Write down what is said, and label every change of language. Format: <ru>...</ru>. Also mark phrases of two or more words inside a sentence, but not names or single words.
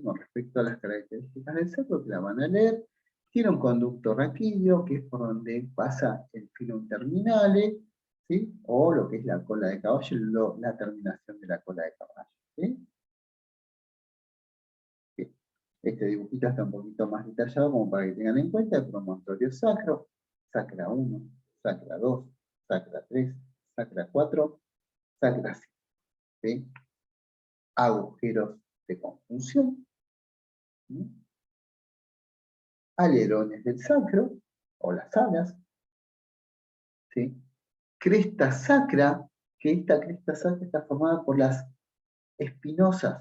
<es>Con respecto a las características del sacro, que la van a leer. Tiene un conducto raquídeo, que es por donde pasa el</es> <la>filum terminale,</la> <es>¿sí? O lo que es la cola de caballo, la terminación de la cola de caballo. ¿Sí? Bien. Este dibujito está un poquito más detallado como para que tengan en cuenta el promontorio sacro, sacra 1, sacra 2, sacra 3, sacra 4, sacra 5. ¿Sí? Agujeros de conjunción, ¿sí? Alerones del sacro, o las alas, ¿sí? Cresta sacra, que esta cresta sacra está formada por las espinosas.</es>